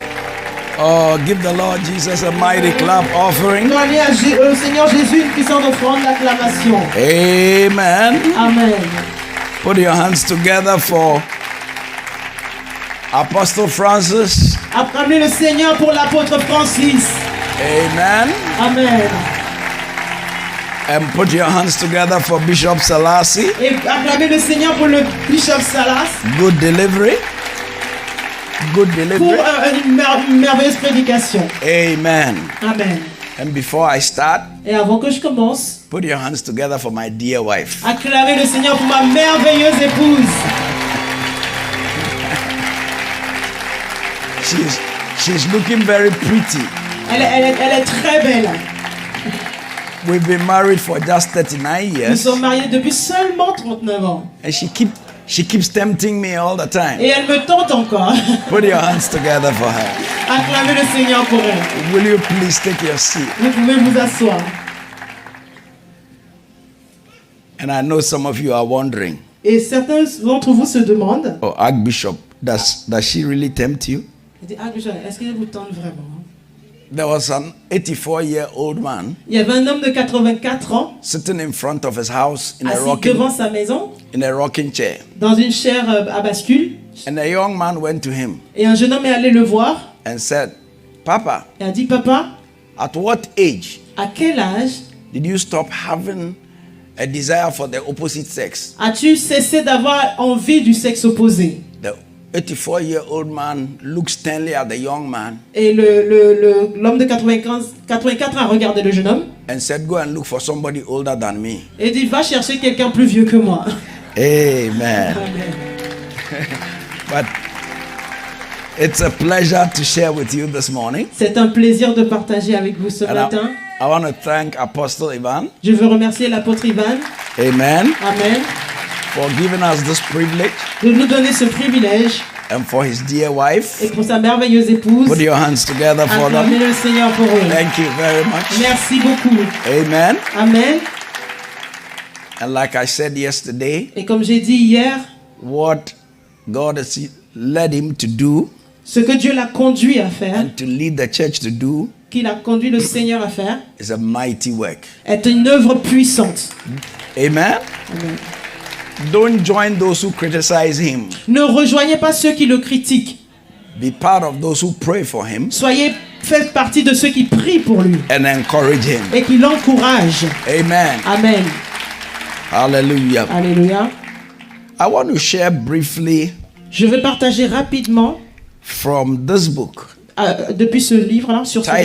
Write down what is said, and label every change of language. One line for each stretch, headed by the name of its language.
English: Oh, give the Lord Jesus a mighty clap offering.
French: Donnez au Seigneur Jésus une puissante offrande d'acclamation.
English: Amen.
French: Amen.
English: Put your hands together for Apostle Francis.
French: Acclamez le Seigneur pour l'apôtre Francis.
English: Amen.
French: Amen.
English: And put your hands together for Bishop Selassie.
French: Et acclamez le Seigneur pour le bishop Salas.
English: Good delivery. Good
French: Pour
English: delivery.
French: une merveilleuse prédication.
English: Amen.
French: Amen.
English: And before I start,
French: Et avant que je commence,
English: put your hands together for my dear wife.
French: acclamez le Seigneur pour ma merveilleuse épouse.
English: She's looking very pretty.
French: Elle est très belle.
English: We've been married for just 39
French: Nous
English: years.
French: sommes mariés depuis seulement 39 ans.
English: And she keeps tempting me all the
French: Et
English: time.
French: elle me tente encore.
English: Put your hands together for her.
French: Acclamez le Seigneur pour elle.
English: Will you please take your seat?
French: Vous pouvez vous asseoir.
English: And I know some of you are wondering,
French: Et certains d'entre vous se demandent,
English: oh, Archbishop, does she really tempt you?
French: est-ce qu'elle vous tente vraiment?
English: There was an 84-year-old man
French: Il y avait un homme de 84 ans
English: sitting in front of his house in
French: assis devant sa maison
English: a rocking chair.
French: dans une chaire à bascule.
English: And a young man went to him
French: Et un jeune homme est allé le voir
English: and said, Papa,
French: et a dit, papa,
English: at what age
French: à quel âge
English: did you stop having a desire for the opposite sex?
French: as-tu cessé d'avoir envie du sexe opposé?
English: The 84-year-old man looked sternly at the young man
French: Et l'homme de 84 ans a regardé le jeune homme
English: and said, go and look for somebody older than me.
French: et dit, va chercher quelqu'un plus vieux que moi.
English: Amen.
French: Amen.
English: But it's a pleasure to share with you this morning.
French: C'est un plaisir de partager avec vous ce
English: And
French: matin.
English: I want to thank Apostle Ivan,
French: Je veux remercier l'apôtre Ivan,
English: amen,
French: amen,
English: for giving us this privilege,
French: de nous donner ce privilège
English: and for his dear wife.
French: et pour sa merveilleuse épouse.
English: Put your hands together for
French: Acclamez
English: them.
French: le Seigneur pour eux.
English: Thank you very much.
French: Merci beaucoup.
English: Amen.
French: Amen.
English: And like I said yesterday,
French: Et comme j'ai dit hier,
English: what God has led him to do
French: ce que Dieu l'a conduit à faire,
English: and to lead the church to do
French: qu'il a conduit le Seigneur à faire,
English: is a mighty work.
French: est une œuvre puissante.
English: Amen.
French: Amen.
English: Don't join those who criticize him.
French: Ne rejoignez pas ceux qui le critiquent.
English: Be part of those who pray for him
French: Faites partie de ceux qui prient pour lui
English: and encourage him.
French: et qui l'encouragent.
English: Amen.
French: Amen.
English: Hallelujah.
French: Alléluia.
English: I want to share briefly
French: Je vais partager rapidement
English: from this book
French: depuis ce livre-là, sur ce livre